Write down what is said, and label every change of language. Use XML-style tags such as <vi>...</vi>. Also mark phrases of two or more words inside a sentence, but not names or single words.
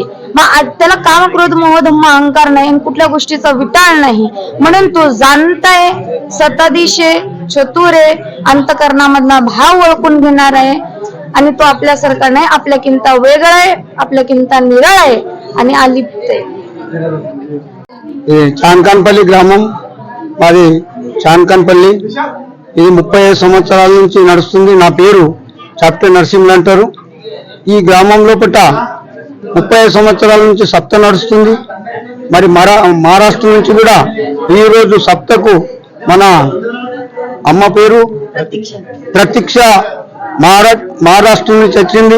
<mr>मग त्याला काम, क्रोध, मोह, धम्म, अहंकार नाही आणि कुठल्या गोष्टीचा विटाळ नाही, म्हणून तो जाणताय, सत्ताधीश आहे, चतुर आहे, अंतकरणामधला भाव ओळखून घेणार आहे. आणि तो आपल्यासारखा नाही, आपल्याकिंता वेगळा आहे, आपल्याकिंता निराळ आहे आणि अलिप्त आहे.</mr> <te>చాన్కాన్పల్లి గ్రామం మాది. చాన్కాన్పల్లి ఇది 30 సంవత్సరాల నుంచి నడుస్తుంది. నా పేరు చప్ట నరసింహులు అంటారు. ఈ గ్రామం లోపట 30 సంవత్సరాల నుంచి సప్త నడుస్తుంది. మరి మహారాష్ట్ర నుంచి కూడా ఈ రోజు సప్తకు మన అమ్మ పేరు ప్రతీక్ష మహారాష్ట్ర నుంచి వచ్చింది.</te>